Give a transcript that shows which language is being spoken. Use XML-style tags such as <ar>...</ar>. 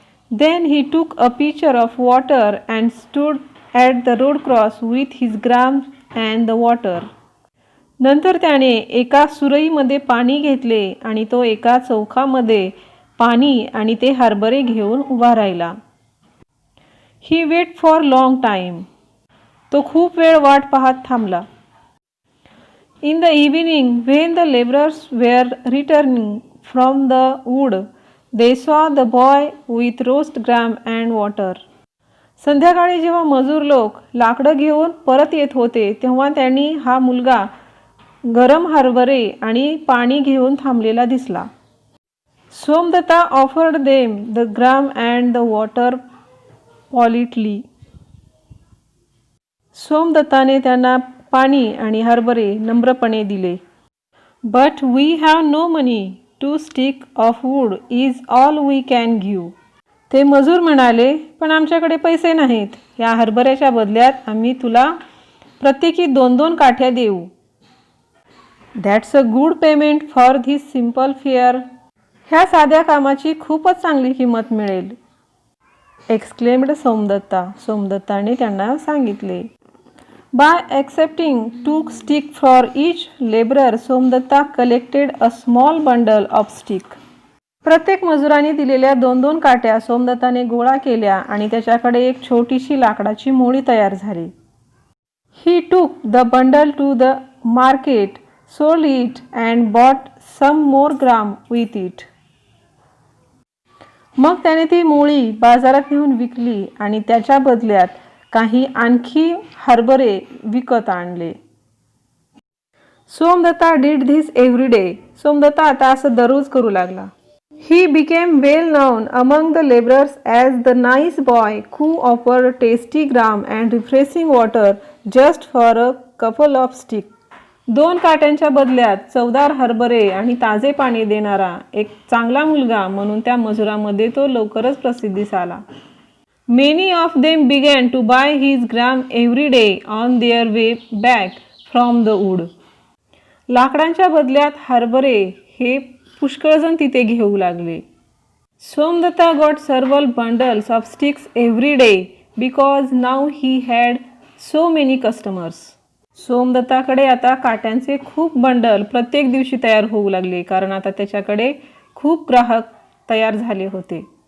<en>Then he took a pitcher of water and stood at the road cross with his gram and the water.</en> <mr>नंतर त्याने एका सुरईमध्ये पाणी घेतले आणि तो एका चौकामध्ये पाणी आणि ते हरभरे घेऊन उभा राहिला.</mr> <en>He wait for long time.</en> <mr>तो खूप वेळ वाट पाहत थांबला.</mr> <en>In the evening, when the laborers were returning from the wood, they saw the boy with roast gram and water.</en> <mr>संध्याकाळी जेव्हा मजूर लोक लाकडं घेऊन परत येत होते, तेव्हा त्यांनी हा मुलगा गरम हरभरे आणि पाणी घेऊन थांबलेला दिसला.</mr> <en>Somdatta offered them the gram and the water politely.</en> <mr>सोमदत्ताने त्यांना पाणी आणि हरभरे नम्रपणे दिले.</mr> <en>But we have no money. 2 stick of wood is all we can give.</en> <mr>ते मजूर म्हणाले, पण आमच्याकडे पैसे नाहीत. या हरभऱ्याच्या बदल्यात आम्ही तुला प्रत्येकी 2-2 काठ्या देऊ.</mr> <en>That's a good payment for this simple fair.</en> <mr>ह्या साध्या कामाची खूपच चांगली किंमत मिळेल. एक्सक्लेम्ड सोमदत्ता. सोमदत्ताने त्यांना सांगितले.</mr> <en>By accepting 2 sticks for each laborer, Somdatta collected a small bundle of sticks.</en> <mr>प्रत्येक मजुराने दिलेल्या 2-2 काट्या सोमदत्ताने गोळा केल्या आणि त्याच्याकडे एक छोटीशी लाकडाची मोळी तयार झाली.</mr> <en>He took the bundle to the market, sold it and bought some more gram with it.</en> <mr>मग त्याने ती मोळी बाजारात नेऊन विकली आणि त्याच्या बदल्यात काही आणखी हरभरे विकत आणले.</mr> <en>Somdatta did this every day.</en> <mr>Somdatta आता असं दररोज करू लागला.</mr> <en>He became well known among the labourers as the nice boy who offered tasty gram and refreshing water just for a couple of stick.</en> <mr>2 काट्यांच्या बदल्यात चवदार हरभरे आणि ताजे पाणी देणारा एक चांगला मुलगा म्हणून त्या मजुरामध्ये तो लवकरच प्रसिद्धीस आला.</mr> <en>Many of them began to buy his gram every day on their way back from the wood.</en> <mr>लाकडांच्या बदल्यात हरभरे हे पुष्कळजण तिथे घेऊ लागले.</mr> <en>Somdatta got several bundles of sticks every day because now he had so many customers.</en> <mr>सोमदत्ताकडे आता काट्यांचे खूप bundle प्रत्येक दिवशी तयार होऊ लागले, कारण आता त्याच्याकडे खूप ग्राहक तयार झाले होते.</mr>